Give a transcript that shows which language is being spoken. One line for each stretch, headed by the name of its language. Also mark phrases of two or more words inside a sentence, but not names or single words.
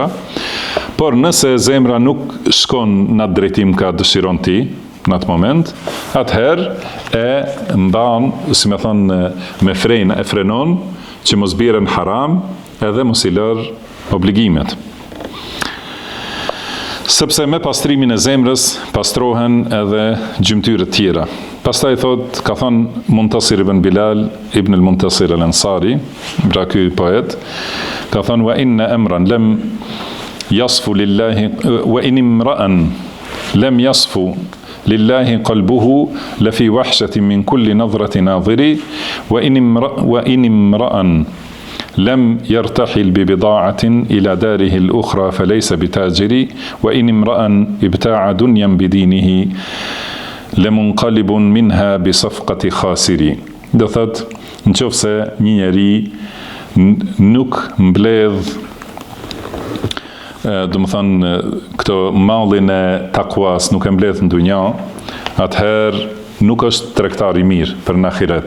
Albanian: Por nëse zemra nuk shkon në atë drejtim ka dëshiron ti në atë moment, atëherë e mban, si me thonë, me e frenon që mos bjerë në haram edhe mos i lër obligimet. Sepse me pastrimin e zemrës pastrohen edhe gjymtyrët tjera. Pastaj thot, ka thonë Muntasir ibn Bilal ibn al-Muntasir al-Ansari, pra ky poet, ka thonë
Arabic: وإن امرأ لم يصف لله وإن امرأ لم يصف لله قلبه لفي وحشة من كل نظرة ناظر وإن امرأ لم يرتحل ببضاعة إلى داره الأخرى فليس بتاجر وإن امرأ ابتاع دنيا بدينه لمنقلب منها بصفقة خاسر.
Albanian: Do thot, nëse një njeri nuk mbledh, do të thonë këto mallin e takuas nuk e mbledh në dunja, atëherë nuk është tregtar i mirë për në ahiret.